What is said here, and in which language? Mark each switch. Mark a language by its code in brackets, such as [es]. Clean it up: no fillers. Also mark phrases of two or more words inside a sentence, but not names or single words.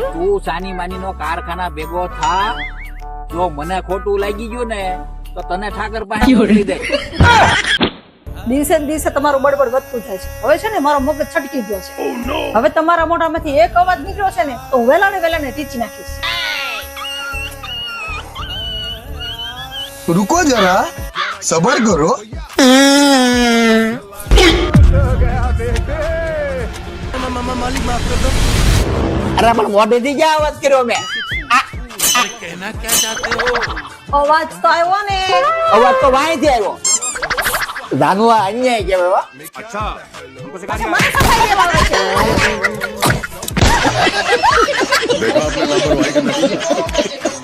[gu] તું સાની માની નો કારખાના ભેગો થા, જો મને ખોટું લાગી ગયું ને તો તને ઠાકર પાસે મોકલી દે. દિવસે ને દિવસે તમારું બળબડ વધતું જાય છે. હવે છે ને મારો મગજ છટકી ગયો છે. હવે તમારા મોઢામાંથી એક અવાજ નીકળ્યો છે ને તો હું વેલાને ટીચી નાખીશ. [hi] रुको जरा सबर करो [gu] અરે પણ મોઢેથી ક્યાં અવાજ કર્યો મેં? અવાજ તો આવ્યો ને. અવાજ તો વાંયથી આવ્યો. જાનવા અન્યાય કહેવાય હો. પછી મને સફાઈ દેવા આવે છે. [hi] देखा आपने लापरवाही का नतीजा